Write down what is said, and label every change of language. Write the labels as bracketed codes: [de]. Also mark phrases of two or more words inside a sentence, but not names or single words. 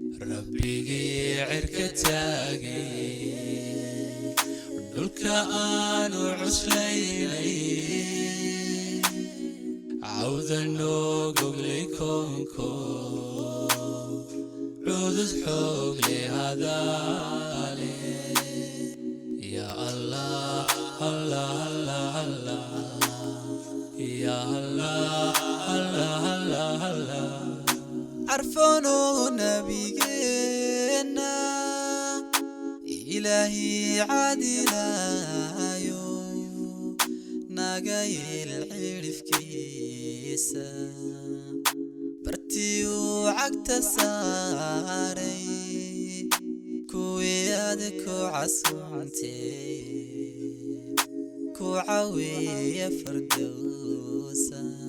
[so] Rabbigii cirka taagay, dhulka aanu cuslaynay, cawda noo goglay koonko, cudud xoog leh hadaale. [ar] يا الله، الله، الله، الله. يا الله، الله، الله، الله. [so] Arfano nabigeenna, Ilaahi caadilaayo, naga yeel cirifkiisa. Bartii uu cagta saaray, kuwii aad ku casuuntay, ku caweeya Firdawsa.